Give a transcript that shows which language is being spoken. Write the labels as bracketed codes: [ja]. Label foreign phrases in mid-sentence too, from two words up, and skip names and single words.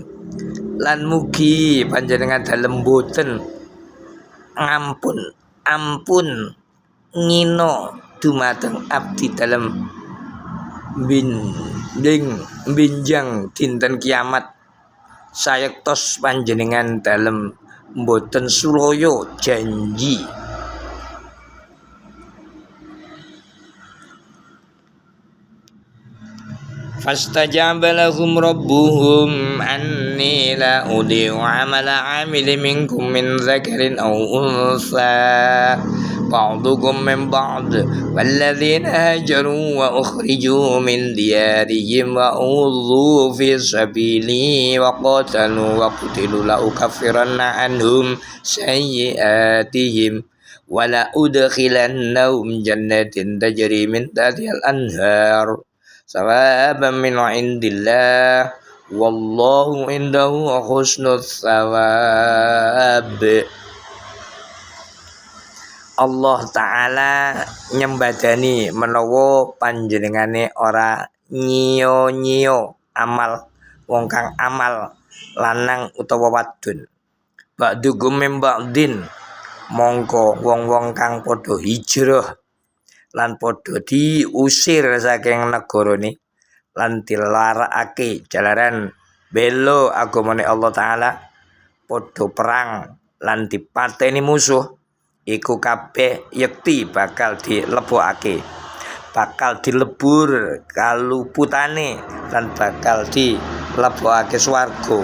[jv] Lan mugi panjenengan dalem boten ampun ngina dumateng abdi dalem binjang dinten kiamat sayektos panjenengan dalem boten sulaya janji. [ar] فاستجاب لهم ربهم أني لا أضيع عمل عامل منكم من ذكر أو أنثى بعضكم من بعض والذين هاجروا وأخرجوا من ديارهم وأوذوا في سبيلي وقاتلوا وقتلوا لأكفرن عنهم سيئاتهم ولأدخلنهم جنات تجري من تحتها الأنهار ثوابا من عند الله والله عنده حسن الثواب. [jv] Allah Ta'ala nyembadani menawa panjenengane ora nyiyo-nyiyo amal wong kang amal lanang utawa wadon. [ar] بعضكم من بعض, [jv] mongko wong-wong kang padha hijrah lan padha diusir saking negarane lan dilarakake jalaran bela agamane Allah Ta'ala, padha perang lan dipateni musuh, iku kabeh yekti bakal dilebokake, bakal dilebur kaluputane lan bakal dilebokake swarga.